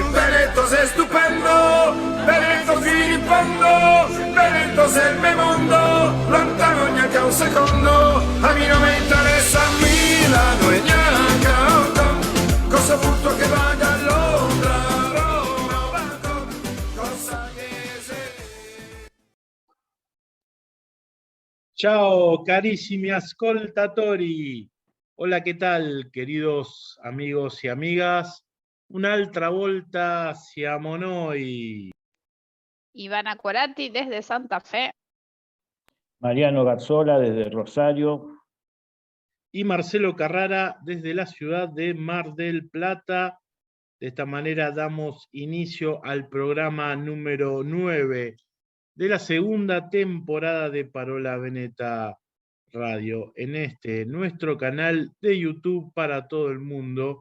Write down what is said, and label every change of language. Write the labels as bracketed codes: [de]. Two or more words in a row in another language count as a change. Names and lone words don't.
[it] Veneto sei stupendo, Veneto fino in fondo, Veneto sei il mio mondo, lontano neanche un secondo, [vec] a mí no me interessa [it] Milano e neanche Hong Kong, cosa butto che vada a Londra, Roma o Bangkok, cosa che se... Ciao carissimi ascoltatori, [es] hola, ¿qué tal queridos amigos y amigas? [it] Un'altra volta siamo noi. [es] Ivana Corati desde Santa Fe. Mariano Gazzola desde Rosario. Y Marcelo Carrara desde la ciudad de Mar del Plata. De esta manera damos inicio al programa número 9 de la segunda temporada de Parola Veneta Radio en nuestro canal de YouTube para todo el mundo.